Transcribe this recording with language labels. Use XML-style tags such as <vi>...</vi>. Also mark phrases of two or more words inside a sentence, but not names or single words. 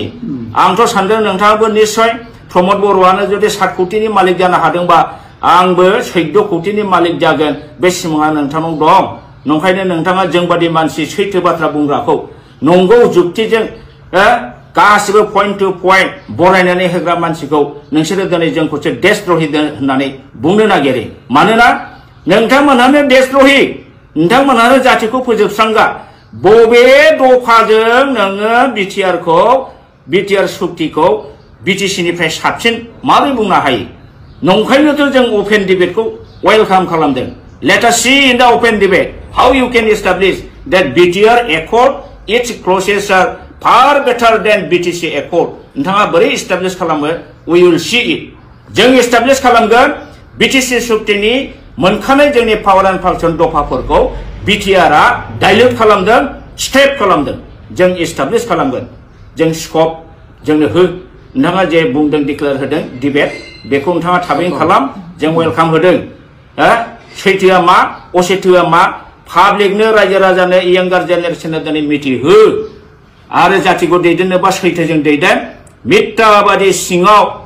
<brx>आंथ' सानदों नोंथाङाबो निश्चय प्रमद बर'आनो जुदि 7 कोटिनि मालिक जानो हादोंबा आंबो 14 कोटिनि मालिक जागोन बे सिमाङा नोंथांनाव दं नंखायनो नोंथाङा जोंबादि मानसि सैथो बाथ्रा बुंग्राखौ नंगौ जुक्तिजों गासिबो</brx> <en>point to point</en> <brx>बरायनानै होग्रा मानसिखौ नोंसोरो दिनै जोंखौसो देशद्रहि होननानै बुंनो नागिरो मानोना नोंथांमोनहानो देशद्रहि नोंथांमोनहानो जातिखौ फोजोबस्रांगा बबे दफाजों नोङो बिटिआर सुक्तिखौ बिटिसिनिफ्राय साबसिन माबोरै बुंनो हायो नंखायनोथ' जों अपेन डिबेटखौ वेलकाम खालामदों</brx> <en>let us see in the open debate how you can establish that BTR Accord its clauses are far better than BTC Accord</en> <brx>नोंथाङा बोरै एस्टाब्लिश खालामो</brx> <en>we will see</en> <brx>it जों एस्टाब्लिश खालामगोन BTC सुक्तिनि मोनखानाय जोंनि</brx> <en>power and function</en> <brx>दफाफोरखौ बिटिआरआ डाइल्युट खालामदों स्टेप खालामदों जों एस्टाब्लिश खालामगोन जों स्कप जोंनो हो नोंथाङा जे बुंदों डिक्लेयार होदों डिबेट बेखौ नोंथाङा थाबैनो खालाम जों वेलकाम होदों सैथोआ मा असैथोआ मा पाब्लिकनो रायजो राजानो यंगार जेनेरेशननो दिनै मिथिहो आरो जातिखौ दैदेननोबा सैथोजों दैदेन मिथ्याबादि सिङाव</brx>